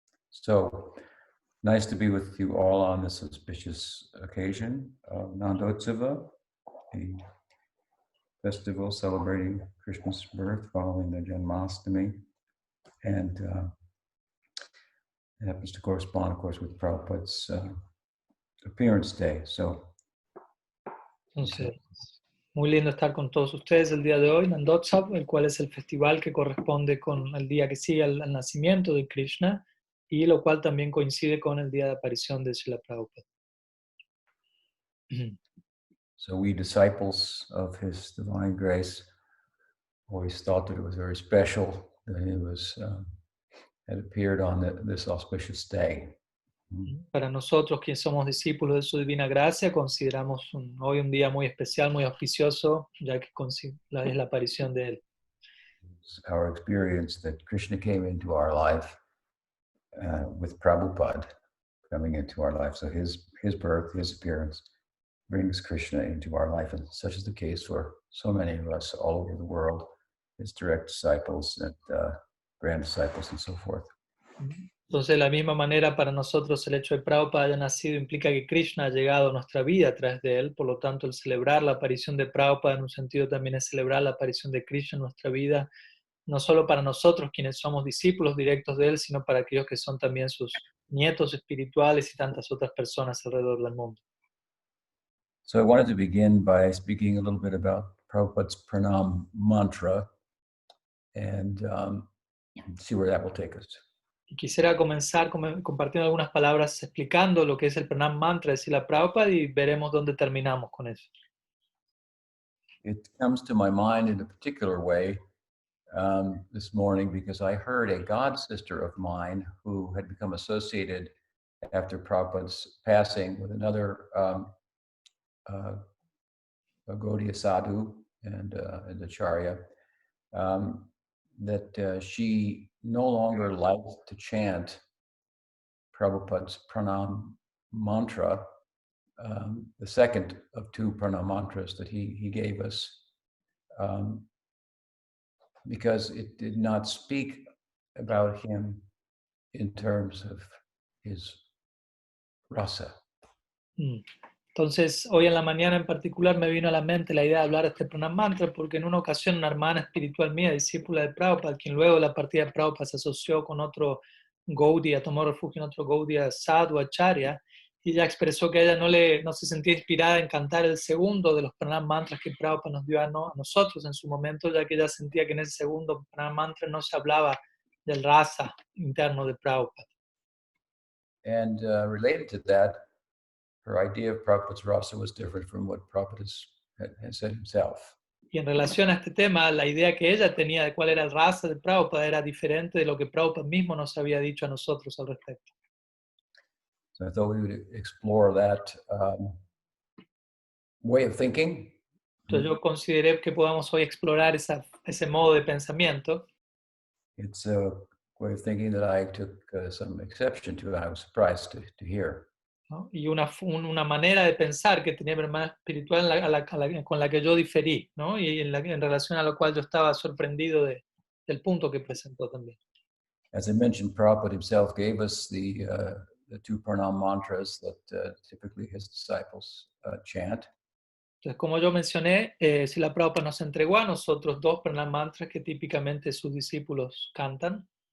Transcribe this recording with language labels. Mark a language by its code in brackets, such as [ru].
[en] So, nice to be with you all on this auspicious occasion of Nandotsava, the festival celebrating Krishna's birth following the Janmashtami. And it happens to correspond, of course, with Prabhupada's appearance day. So, [es] entonces, muy lindo estar con todos ustedes el día de hoy, Nandotsav, el cual es el festival que corresponde con el día que sigue al nacimiento de Krishna, y lo cual también coincide con el día de aparición de Srila Prabhupada. [en] So we disciples of His Divine Grace always thought that it was very special that He was had appeared on this auspicious day. [es] Para nosotros, que somos discípulos de su divina gracia, consideramos hoy un día muy especial, muy auspicioso, ya que es la aparición de él. [en] It's our experience that Krishna came into our life with Prabhupada coming into our life. So his birth, his appearance brings Krishna into our life, and such is the case for so many of us all over the world, his direct disciples and grand disciples and so forth. [es] Entonces, de la misma manera, para nosotros el hecho de Prabhupada haya nacido implica que Krishna ha llegado a nuestra vida a través de él. Por lo tanto, el celebrar la aparición de Prabhupada en un sentido también es celebrar la aparición de Krishna en nuestra vida, no solo para nosotros quienes somos discípulos directos de él, sino para aquellos que son también sus nietos espirituales y tantas otras personas alrededor del mundo. [en] So I wanted to begin by speaking a little bit about Prabhupada's pranam mantra and see where that will take us. [es] Y quisiera comenzar compartiendo algunas palabras explicando lo que es el Pranam Mantra de Srila Prabhupada y veremos dónde terminamos con eso. [en] It comes to my mind in a particular way this morning because I heard a god sister of mine who had become associated after Prabhupada's passing with another a Gaudiya sadhu and acharya, that she no longer liked to chant Prabhupada's pranam mantra, the second of two pranam mantras that he gave us, because it did not speak about him in terms of his rasa. [es] Entonces, hoy en la mañana en particular me vino a la mente la idea de hablar de este Pranam Mantra porque en una ocasión una hermana espiritual mía, discípula de Prabhupada, quien luego de la partida de Prabhupada se asoció con otro Gaudiya, tomó refugio en otro Gaudiya sadhu, acharya, y ella expresó que ella no se sentía inspirada en cantar el segundo de los Pranam Mantras que Prabhupada nos dio a nosotros en su momento, ya que ella sentía que en ese segundo Pranam Mantra no se hablaba del rasa interno de Prabhupada. [en] And related to that, her idea of Prabhupada's rasa was different from what Prabhupada had said himself. [es] Y en relación a este tema, la idea que ella tenía de cuál era el rasa de Prabhupada era diferente de lo que Prabhupada mismo nos había dicho a nosotros al respecto. [en] So I thought we would explore that way of thinking. [es] Entonces yo consideré que podamos hoy explorar ese modo de pensamiento. [en] It's a way of thinking that I took some exception to, and I was surprised to hear. [es] ¿No? Y una manera de pensar que tenía mi hermana espiritual con la que yo diferí, ¿no? Y en relación a lo cual yo estaba sorprendido del punto que presentó también. [en] As I mentioned, Prabhupada himself gave us the two pranam mantras that typically his disciples chant. [es] Entonces, como yo mencioné, Srila Prabhupada nos entregó a nosotros dos pranam mantras que típicamente sus discípulos cantan.